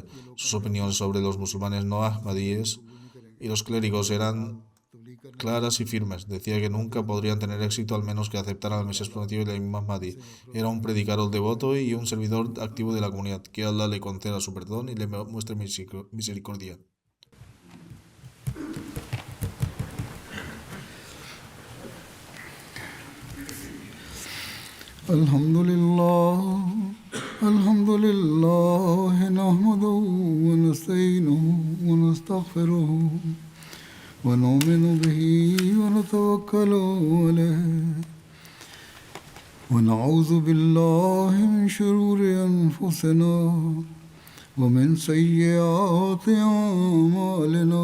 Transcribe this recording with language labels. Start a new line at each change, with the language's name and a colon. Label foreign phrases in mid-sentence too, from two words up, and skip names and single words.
Spanish: Sus opiniones sobre los musulmanes no ahmadíes y los clérigos eran claras y firmes. Decía que nunca podrían tener éxito al menos que aceptaran al Mesías prometido y la Imam Mahdi. Era un predicador devoto y un servidor activo de la comunidad. Que Allah le conceda su perdón y le muestre misericordia.
Arabic: الحمد لله، نحمده ونستعينه و نستغفره ونؤمن به ونتوكل عليه ونعوذ بالله من شرور أنفسنا ومن سيئات أعمالنا.